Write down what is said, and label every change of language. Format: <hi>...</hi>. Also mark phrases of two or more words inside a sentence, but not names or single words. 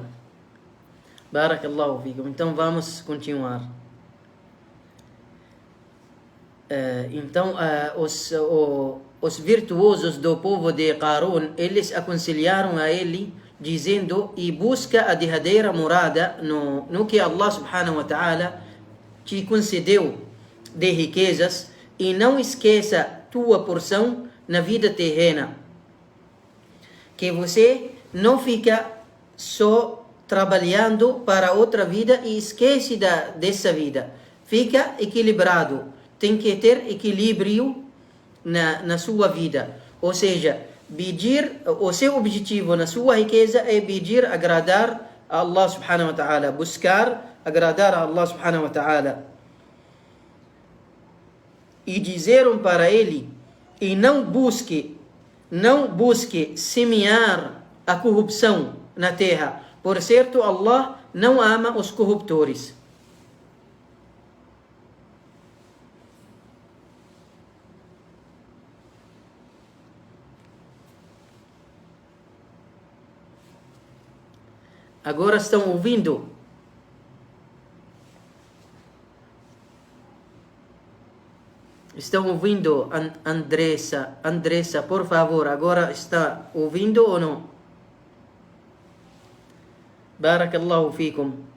<ar>بارك الله فيكم.</ar> <pt>Então vamos continuar. Então os virtuosos do povo de Qarun, eles aconselharam a ele, dizendo: e busca a derradeira morada no que</pt> <ar>الله سبحانه وتعالى</ar> <pt>te concedeu de riquezas, e não esqueça tua porção na vida terrena. Que você não fica só trabalhando para outra vida e esquece dessa vida. Fica equilibrado. Tem que ter equilíbrio na sua vida. Ou seja, pedir, o seu objetivo na sua riqueza é pedir agradar a</pt> <ar>الله سبحانه وتعالى.</ar> <pt>Buscar agradar a</pt> <ar>الله سبحانه وتعالى.</ar> <pt>E disseram para ele: e não busque semear a corrupção na terra. Por certo, Allah não ama os corruptores. Agora estão ouvindo? Estão ouvindo, Andressa, por favor, agora está ouvindo ou não?</pt> <ar>بارك الله فيكم.</ar>